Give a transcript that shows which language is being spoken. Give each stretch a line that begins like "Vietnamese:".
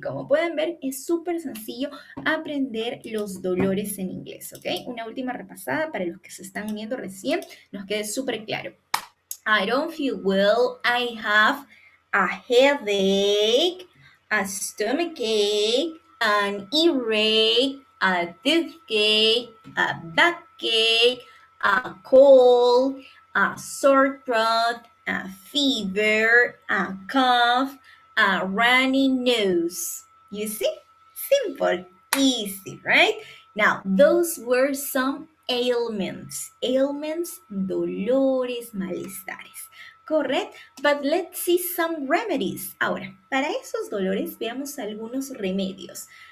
Spanish: Como pueden ver, es súper sencillo aprender los dolores en inglés, ¿ok? Una última repasada para los que se están uniendo recién, nos quede súper claro.
English: I don't feel well. I have a headache. a stomachache, an earache, a toothache, a backache, a cold, a sore throat, a fever, a cough, a runny nose. You see? Simple, easy, right? Now, those were some ailments. Ailments,
Spanish: dolores, malestares.
English: Correct? But let's see some remedies.
Spanish: Ahora, para esos dolores, veamos algunos remedios.